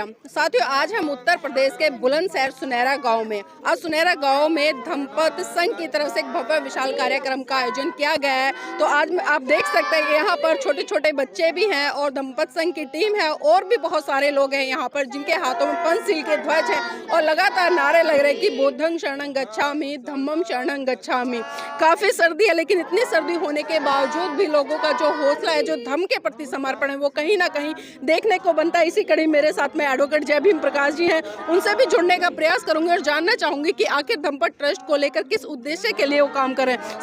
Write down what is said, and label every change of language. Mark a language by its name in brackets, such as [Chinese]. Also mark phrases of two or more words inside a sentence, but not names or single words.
[Hindi] साथियों, आज हम उत्तर प्रदेश के बुलंदशहर सुनहरा गांव में, आज सुनहरा गांव में धम्मपद संघ की तरफ से एक भव्य विशाल कार्यक्रम का आयोजन किया गया है। तो आज आप देख सकते हैं कि यहाँ पर छोटे छोटे बच्चे भी हैं और धम्मपद संघ की टीम है और भी बहुत सारे लोग हैं यहाँ पर, जिनके हाथों में पंचशील के ध्वज है और लगातार नारे लग रहे हैं कि [Pali] बुद्धं शरणं गच्छामि, धम्मं शरणं गच्छामि। [Hindi] काफ़ी सर्दी है, लेकिन इतनी सर्दी होने के बावजूद भी लोगों का जो हौसला है, जो धम्म के प्रति समर्पण है, वो कहीं ना कहीं देखने को बनता है। इसी कड़ी मेरे साथ में एडवोकेट जय भीम प्रकाश जी हैं, उनसे भी जुड़ने का प्रयास करूंगी और जानना चाहूंगी कि आखिर धम्मपद ट्रस्ट को लेकर किस उद्देश्य के लिए वो काम कर रहे हैं।